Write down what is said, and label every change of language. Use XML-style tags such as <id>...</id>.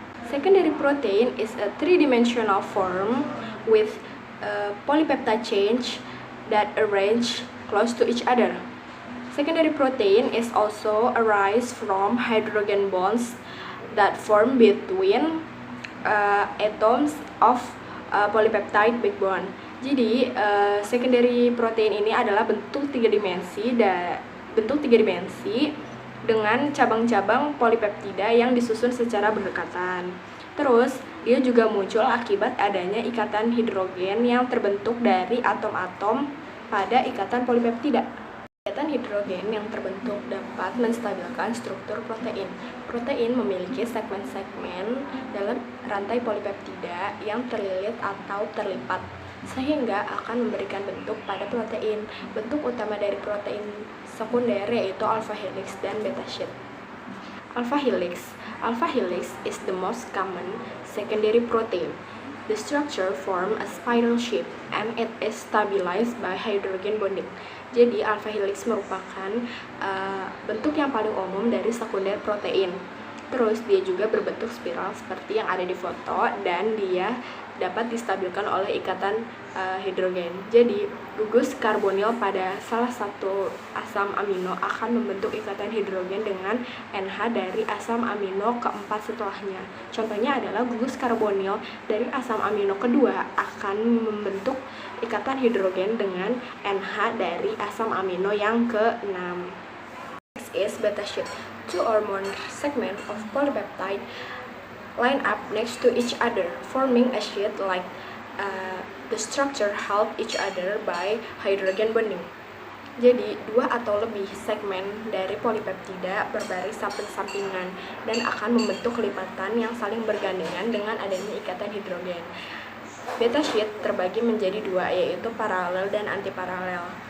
<en>Secondary protein is a three-dimensional form with a polypeptide chain that arrange close to each other. Secondary protein is also arise from hydrogen bonds that form between atoms of polypeptide backbone.</en> <id>Jadi secondary protein ini adalah bentuk tiga dimensi dengan cabang-cabang polipeptida yang disusun secara berdekatan. Terus dia juga muncul akibat adanya ikatan hidrogen yang terbentuk dari atom-atom pada ikatan polipeptida. Ikatan hidrogen yang terbentuk dapat menstabilkan struktur protein. Protein memiliki segmen-segmen dalam rantai polipeptida yang terlilit atau terlipat, sehingga akan memberikan bentuk pada protein. Bentuk utama dari protein sekunder yaitu alpha helix dan beta sheet.</id> <en>Alpha helix is the most common secondary protein. The structure forms a spiral shape and it is stabilized by hydrogen bonding.</en> <id>Jadi alpha helix merupakan bentuk yang paling umum dari sekunder protein. Terus dia juga berbentuk spiral seperti yang ada di foto dan dia dapat distabilkan oleh ikatan hidrogen. Jadi gugus karbonil pada salah satu asam amino akan membentuk ikatan hidrogen dengan NH dari asam amino keempat setelahnya. Contohnya adalah gugus karbonil dari asam amino kedua akan membentuk ikatan hidrogen dengan NH dari asam amino yang ke-6.</id> <en>Next is beta sheet. Two or more segments of polypeptide line up next to each other, forming a sheet like the structure help each other by hydrogen bonding.</en> <id>Jadi, dua atau lebih segmen dari polipeptida berbaris samping-sampingan dan akan membentuk lipatan yang saling bergandengan dengan adanya ikatan hidrogen. Beta sheet terbagi menjadi dua, yaitu paralel dan antiparalel.</id>